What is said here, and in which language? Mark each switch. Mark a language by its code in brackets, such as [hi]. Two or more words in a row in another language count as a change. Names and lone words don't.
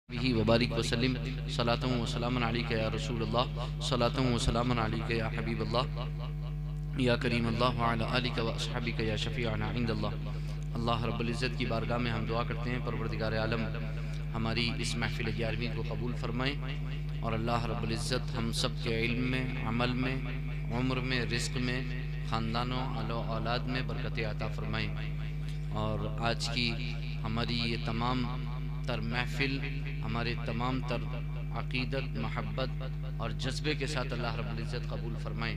[ar] به وبارك وسلم صلاة وسلاما عليك يا رسول الله صلاة وسلاما عليك يا حبيب الله يا كريم الله وعلى آلك وأصحابك يا شفيعنا عند الله. [ur] اللہ رب العزت کی بارگاہ میں ہم دعا کرتے ہیں، پروردگار عالم ہماری اس محفل 11ویں کو قبول فرمائیں اور اللہ رب العزت ہم سب کے علم میں، عمل میں، عمر میں، رزق میں، خاندانوں آل و اولاد میں برکت عطا فرمائیں. اور آج کی ہماری یہ تمام تر محفل ہمارے تمام تر عقیدت، محبت اور جذبے کے ساتھ اللہ رب العزت قبول فرمائیں.